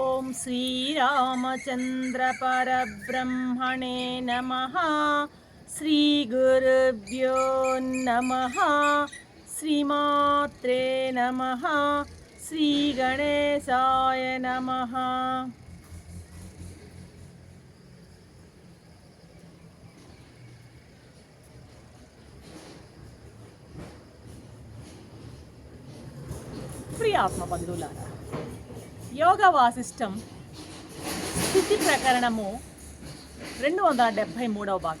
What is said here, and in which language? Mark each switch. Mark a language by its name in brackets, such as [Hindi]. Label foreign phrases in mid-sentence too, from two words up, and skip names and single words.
[Sanskrit] श्रीरामचन्द्रपरब्रह्मणे नमः। श्रीगुरुभ्यो नमः। श्रीमात्रे नमः। श्रीगणेशाय नमः। [Telugu] ప్రియాత్మ బంధువులారా, యోగ వాసిష్టం స్థితి ప్రకరణము 273వ భాగం.